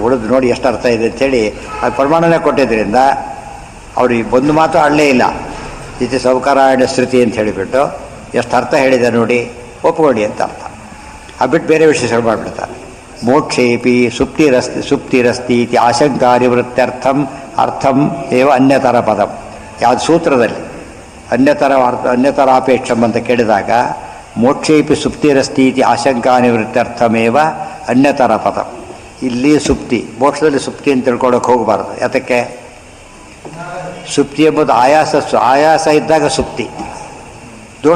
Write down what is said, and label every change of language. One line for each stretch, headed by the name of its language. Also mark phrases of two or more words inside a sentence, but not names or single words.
Kannada: ಉಳಿದು ನೋಡಿ ಎಷ್ಟು ಅರ್ಥ ಇದೆ ಅಂಥೇಳಿ ಅದು ಪ್ರಮಾಣನೇ ಕೊಟ್ಟಿದ್ದರಿಂದ ಅವ್ರಿಗೆ ಒಂದು ಮಾತು ಆಡಲೇ ಇಲ್ಲ.
Sanskrit: ಇತಿ ಸೌಕರಾಯಣ ಶ್ರುತಿ
Kannada: ಅಂತ ಹೇಳಿಬಿಟ್ಟು ಎಷ್ಟು ಅರ್ಥ ಹೇಳಿದೆ ನೋಡಿ, ಒಪ್ಪಿಕೊಳ್ಳಿ ಅಂತ ಅರ್ಥ. ಆ ಬಿಟ್ಟು ಬೇರೆ ವಿಷಯ ಶುರು ಮಾಡಿಬಿಡ್ತಾರೆ.
Sanskrit: ಮೋಕ್ಷೇಪಿ ಸುಪ್ತಿರಸ್ತಿ ಇತಿ ಆಶಂಕಾ ನಿವೃತ್ತರ್ಥಂ ಅರ್ಥಂ ಏವ ಅನ್ಯತರ ಪದಂ.
Kannada: ಯಾವುದು ಸೂತ್ರದಲ್ಲಿ
Sanskrit: ಅನ್ಯತರಾಪೇಕ್ಷಂ
Kannada: ಅಂತ ಕೇಳಿದಾಗ
Sanskrit: ಮೋಕ್ಷೇಪಿ ಸುಪ್ತಿರಸ್ತಿ ಇತಿ ಆಶಂಕಾ ನಿವೃತ್ತರ್ಥಮೇವ ಅನ್ಯತರ ಪದ.
Kannada: ಇಲ್ಲಿ ಸುಪ್ತಿ, ಮೋಕ್ಷದಲ್ಲಿ ಸುಪ್ತಿ ಅಂತ ತಿಳ್ಕೊಳ್ಳೋಕೆ ಹೋಗಬಾರ್ದು. ಯಾತಕ್ಕೆ? ಸುಪ್ತಿ ಎಂಬುದು ಆಯಾಸ ಇದ್ದಾಗ ಸುಪ್ತಿ ದೋಷ.